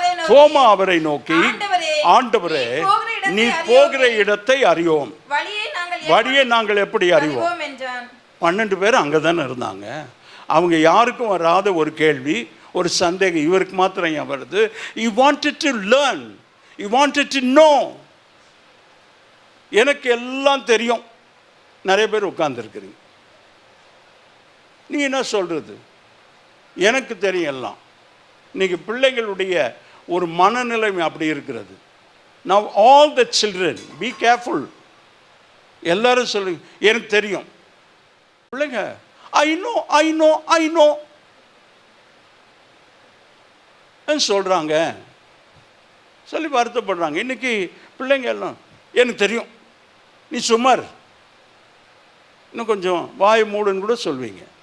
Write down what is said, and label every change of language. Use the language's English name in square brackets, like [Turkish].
[Tamil] தோமா அவரை நோக்கி, ஆண்டவரே நீ போகிற இடத்தை அறியோம், வழியை நாங்கள் எப்படி அறிவோம் என்றான். 12 பேர் அங்கே தானே இருந்தாங்க. அவங்க யாருக்கும் வராத ஒரு கேள்வி, ஒரு சந்தேகம் இவருக்கு மாத்திரம் ஏன் வருது? [English] He wanted to learn, he wanted to know. [Tamil] எனக்கு எல்லாம் தெரியும். நிறைய பேர் உட்கார்ந்துருக்கிறீங்க. நீ என்ன சொல்கிறது? எனக்கு தெரியும் எல்லாம். இன்றைக்கி பிள்ளைங்களுடைய ஒரு மனநிலைமை அப்படி இருக்கிறது. [English] Now all the children, be careful. [Tamil] எல்லாரும் சொல்லுங்க எனக்கு தெரியும். பிள்ளைங்க [English] I know [Tamil] சொல்கிறாங்க, சொல்லி வருத்தப்படுறாங்க. இன்றைக்கி பிள்ளைங்க எல்லாம் எனக்கு தெரியும், நீ சும்மார், இன்னும் கொஞ்சம் வாய் மூடுன்னு கூட சொல்வீங்க.